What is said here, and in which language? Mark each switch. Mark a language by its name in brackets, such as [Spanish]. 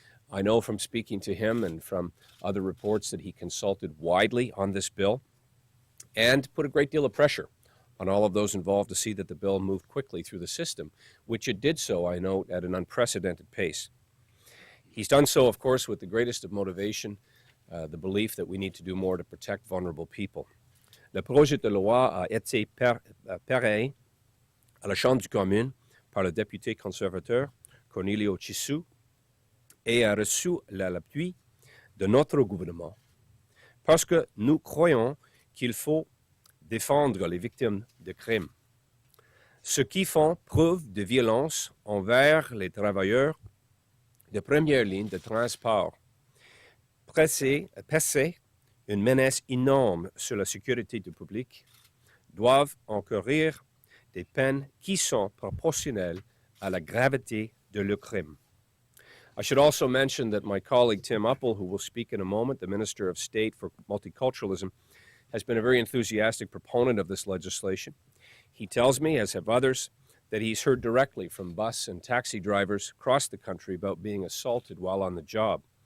[English] I know from speaking to him and from other reports that he consulted widely on this bill and put a great deal of pressure on all of those involved to see that the bill moved quickly through the system, which it did so, I note, at an unprecedented pace. He's done so, of course, with the greatest of motivation, the belief that we need to do more to protect vulnerable people. [French] Le projet de loi a été pareil à la Chambre du Commune par le député conservateur Cornelio Chisu et a reçu l'appui de notre gouvernement parce que nous croyons qu'il faut défendre les victimes de crimes, ceux qui font preuve de violence envers les travailleurs de première ligne de transport, presser une menace énorme sur la sécurité du public, doivent encourir des peines qui sont proportionnelles à la gravité de leur crime. [English] I should also mention that my colleague Tim Uppal, who will speak in a moment, the Minister of State for Multiculturalism, has been a very enthusiastic proponent of this legislation. He tells me, as have others, that he's heard directly from bus and taxi drivers across the country about being assaulted while on the job.